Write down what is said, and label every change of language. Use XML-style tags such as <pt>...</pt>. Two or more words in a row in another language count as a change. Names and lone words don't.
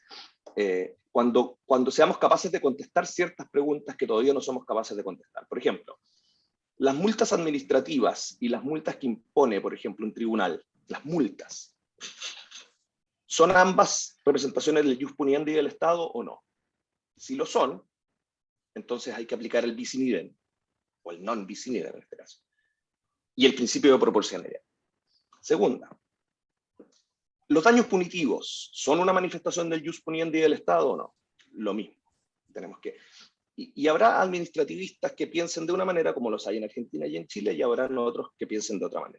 <es>Cuando seamos capaces de contestar ciertas preguntas que todavía no somos capaces de contestar. Por ejemplo, las multas administrativas y las multas que impone, por ejemplo, un tribunal, las multas, ¿son ambas representaciones del</es> <la>jus puniendi</la> <es>del Estado o no? Si lo son, entonces hay que aplicar el</es> <la>bis in idem,</la> <es>o el</es> <la>non bis in idem</la> <es>en este caso, y el principio de proporcionalidad. Segunda, ¿los daños punitivos son una manifestación del</es> <la>jus puniendi</la> <es>del Estado o no? Lo mismo. Tenemos que... Y habrá administrativistas que piensen de una manera, como los hay en Argentina y en Chile, y habrá otros que piensen de otra manera.</es>